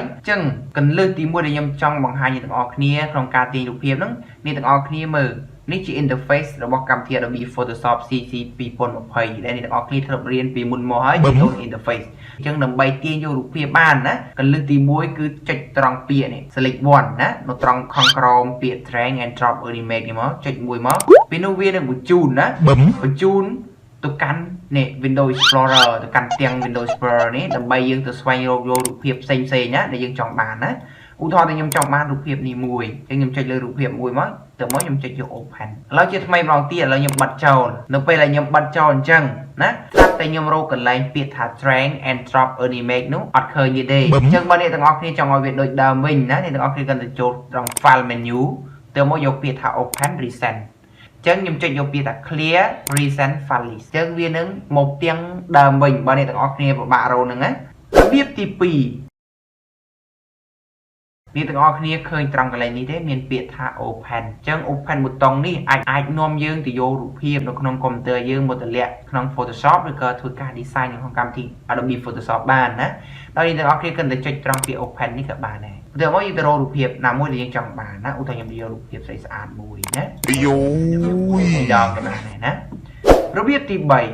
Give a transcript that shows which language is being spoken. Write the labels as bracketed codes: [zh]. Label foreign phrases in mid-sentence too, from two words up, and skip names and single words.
[km] អញ្ចឹងគន្លឹះទី1ដែលខ្ញុំចង់បង្ហាញអ្នកទាំងអស់គ្នាក្នុងការទាញរូបភាពហ្នឹងអ្នកទាំងអស់គ្នាមើលនេះជា interface របស់កម្មវិធី Adobe Photoshop CC 2020ដែលអ្នកទាំងអស់គ្នាធ្លាប់រៀនពីមុនមកហើយពី interface អញ្ចឹងដើម្បីទាញយករូបភាពបានណាគ ន្លឹះទី1គឺចុចត្រង់ពាក្យនេះ [en] select one [km] ណានៅត្រង់ខាងក្រោមពាក្យ [en] drag and drop image [km] នេះមកចុចមួយមកពេលនោះវានឹងបញ្ជូនណាបញ្ជូនទៅកាន់នេះ Windows Explorer ទៅ កាន់ទាំង Windows Explorer នេះដើម្បីយើងទៅស្វែងរកយករូបភាពផ្សេងណាដែលយើងចង់បានណាឧទាហរណ៍តែខ្ញុំចង់បានរូបភាពនេះមួយអញ្ចឹងខ្ញុំចុចលើ រូបភាពមួយមកទៅមកខ្ញុំចុចយក open ឥឡូវជាថ្មីម្ដងទៀតឥឡូវខ្ញុំបិទចោលនៅពេលដែលខ្ញុំបិទចោលអញ្ចឹងណាស្រាប់តែខ្ញុំរកកន្លែងពាក្យថា [en] drag and drop image [km] នោះអត់ឃើញទេអញ្ចឹងបើអ្នកទាំងអស់គ្នាចង់ឲ្យវាដូចដើមវិញណាអ្នកទាំងអស់គ្នាគិតទៅចូលត្រង់ [en] file menu [km] ទៅមកយកពាក្យថា [en] open recent [km] អញ្ចឹងខ្ញុំចុចយកពាក្យថា [en] clear recent file list [km] អញ្ចឹងវានឹងមកទាំងដើមវិញបើអ្នកទាំងអស់គ្នាពិបាករកហ្នឹងណារបៀបទី2 អ្នកទាំងអស់គ្នាឃើញត្រង់កន្លែងនេះទេមានពាក្យថា open អញ្ចឹង open ប៊ូតុងនេះអាចនាំយើងទៅយករូបភាពនៅក្នុងកុំព្យូទ័រយើងមកតម្លាក់ក្នុង Photoshop ឬក៏ធ្វើការ design នៅក្នុងកម្មវិធី Adobe Photoshop បានណាដល់អ្នកទាំងអស់គ្នាគិតតែចុចត្រង់ពាក្យ open នេះក៏បានដែរទៅមកយើងទៅរករូបភាពណាមួយដែលយើងចង់បានណាឧទាហរណ៍ខ្ញុំយករូបភាពស្អាតមួយណាយោដល់ក៏បានដែរណារបៀបទី3